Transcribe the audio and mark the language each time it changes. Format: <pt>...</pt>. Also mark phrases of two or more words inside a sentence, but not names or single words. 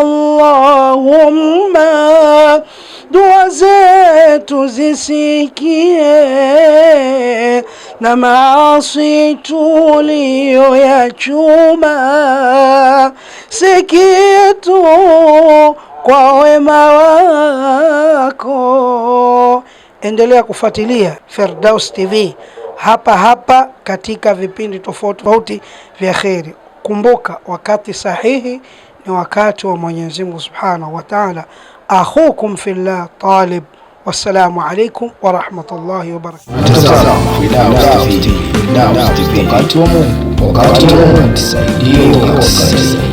<sw>Allahumma dua zetu zisikie, na maasi tuliyoyachuma si kitu kwa wema wako. Endelea kufuatilia Firdaus TV hapa katika vipindi tofauti vya kheri. Kumbuka, wakati sahihi ni wakati wa Mwenyezi Mungu</sw> <ar>سبحانه وتعالى. أخوكم في الله Talib. والسلام عليكم ورحمة الله وبركاته.</ar> <sw>Wakati wa Mungu, tusaidie.</sw>